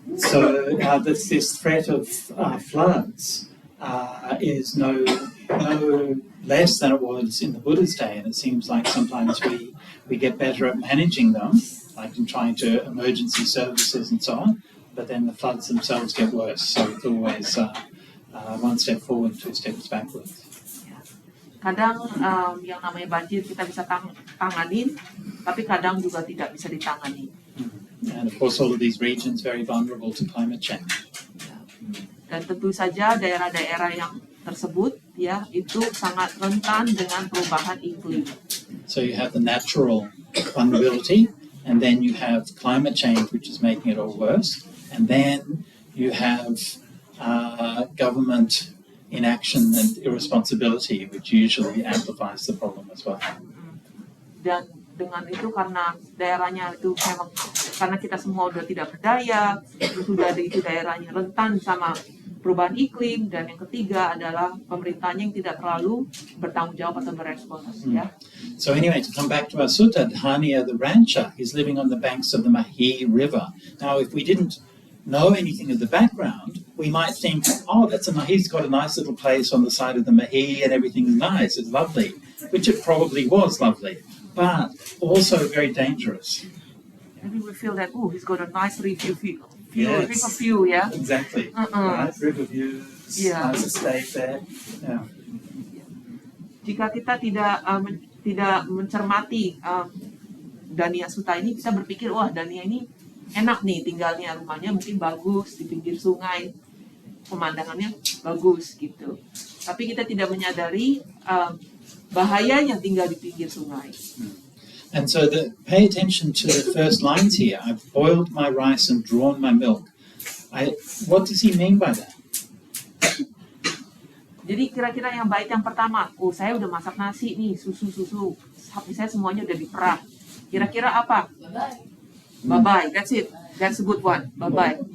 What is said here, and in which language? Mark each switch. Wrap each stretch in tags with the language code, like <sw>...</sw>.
<en>So this threat of floods is no less than it was in the Buddha's day, and it seems like sometimes we get better at managing them, like in trying to emergency services and so on, but then the floods themselves get worse. So it's always one step forward, two steps backwards.</en> <id>Kadang yang namanya banjir kita bisa tanganin, tapi kadang juga tidak bisa ditangani.</id> <en>And of course, all of these regions very vulnerable to climate change.</en> <id>Dan tentu saja daerah-daerah yang tersebut ya itu sangat rentan dengan perubahan iklim.</id> <en>So you have the natural vulnerability, and then you have climate change, which is making it all worse, and then you have government inaction and irresponsibility, which usually amplifies the problem as well.</en> <id>Dan dengan itu karena daerahnya itu memang karena kita semua udah tidak berdaya, sudah itu daerahnya rentan sama perubahan iklim, dan yang ketiga adalah pemerintahnya yang tidak terlalu bertanggung jawab atau berespons ya.</id> <en>So anyway, to come back to our sutta, Dhania the rancher is living on the banks of the Mahi River. Now, if we didn't know anything of the background, we might think, oh, he's got a nice little place on the side of the Mahi and everything's nice, it's lovely, which it probably was lovely, but also very dangerous. Maybe we feel that, he's got a nice river view, Yes.</en> <id>ya.</id> <en>Exactly. Uh-uh. Right? River views, Yeah. nice estate there. Yeah.</en> <id>Jika kita tidak mencermati Dania Sutta ini, bisa berpikir, wah Dania ini enak nih tinggalnya, rumahnya mungkin bagus di pinggir sungai, pemandangannya bagus gitu. Tapi kita tidak menyadari bahayanya tinggal di pinggir sungai.</id> <en>And so pay attention to the first lines here. I've boiled my rice and drawn my milk. What does he mean by that?</en> <id>Jadi kira-kira yang baik yang pertama, saya udah masak nasi nih, susu, sapi saya semuanya udah diperah. Kira-kira apa?</id> <en>Bye-bye, that's it. That's a good one. Bye-bye.</en>